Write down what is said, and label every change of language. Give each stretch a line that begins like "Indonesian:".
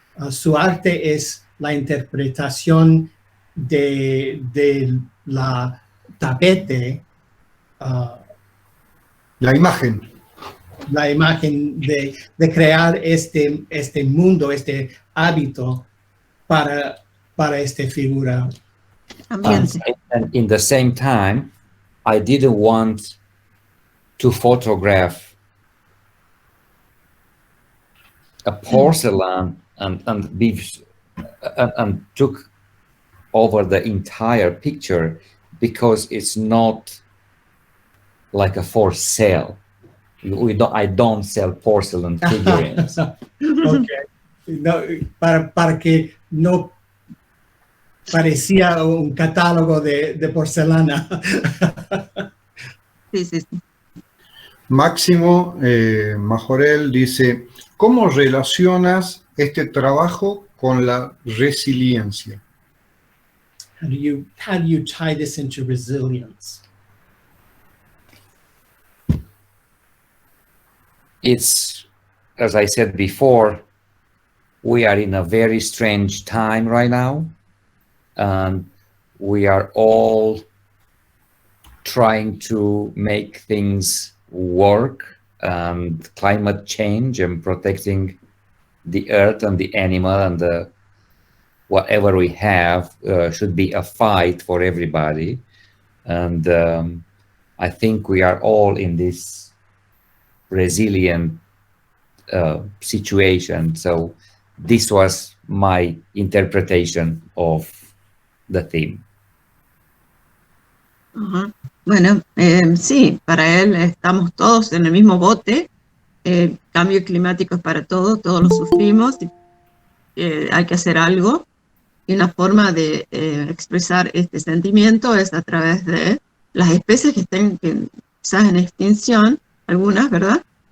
Spanish: Su arte es la interpretación de la tapete. La imagen. La imagen de crear este mundo, este hábito para esta figura.
English: And in the same time, I didn't want to photograph a porcelain and took over the entire picture, because it's not like a for sale. I don't sell porcelain figurines. Okay.
Spanish: No, para que no parecía un catálogo de porcelana. Sí, sí, sí. Máximo Majorel dice, ¿cómo relacionas este trabajo con la resiliencia?
English: How do you tie this into resilience? It's, as I said before, we are in a very strange time right now, and we are all trying to make things work, and climate change and protecting the earth and the animal and the whatever we have should be a fight for everybody. And I think we are all in this resilient situation. So this was my interpretation of the theme.
Spanish: Ajá. Bueno, sí, para él estamos todos en el mismo bote. El cambio climático es para todos, todos lo sufrimos. Hay que hacer algo. Y una forma de expresar este sentimiento es a través de las especies que estén quizás en extinción, algunas, ¿verdad?